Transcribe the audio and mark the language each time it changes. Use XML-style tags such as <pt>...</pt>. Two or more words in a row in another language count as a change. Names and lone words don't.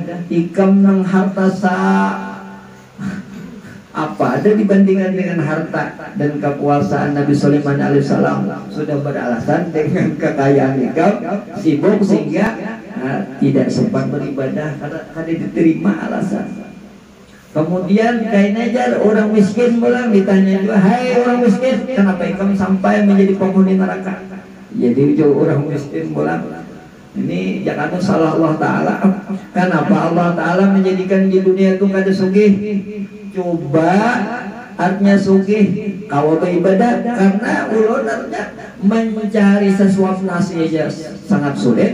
<id>Ikam nang harta apa ada dibandingkan dengan harta dan kekuasaan Nabi Sulaiman alaihissalam. Sudah beralasan dengan kekayaan ikam sibuk sehingga tidak sempat beribadah karena diterima alasan. Kemudian kayaknya aja orang miskin pulang ditanya juga, hai orang miskin, kenapa ikam sampai menjadi penghuni neraka? Jadi jauh orang miskin pulang. Ini jangan salah Allah Ta'ala. Kenapa Allah Ta'ala menjadikan di dunia itu kada sugih? Coba artinya sugih kau beribadah, karena ulun artinya mencari sesuap nasi aja sangat sulit.</id>